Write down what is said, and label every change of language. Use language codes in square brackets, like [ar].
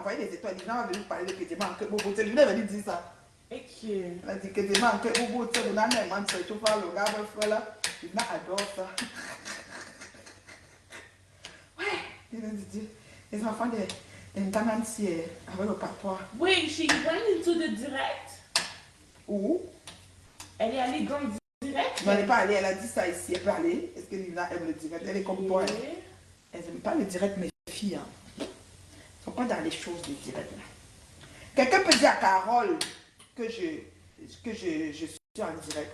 [fr] Envoyé les étoiles. Livna va venir parler de Kedema en Bobo. Livna va venir dire ça. Ok. Elle a dit Kedema en Bobo. Tu sais, on a même un truc. Tu vois, le gars, le frère là. Livna adore ça. Ouais! Il a dit, les enfants de Ntanansi avec le papa. [en] Wait, she went into the direct? [fr] Où? Elle est allée dans le direct? Non, elle n'est pas allée, elle a dit ça ici. Elle peut aller. Est-ce que Livna aime le direct? Elle est comme toi. Elle n'aime pas le direct, mes filles. Hein. Elles ne sont pas dans les choses du direct. Quelqu'un peut dire à Carole que je suis en direct.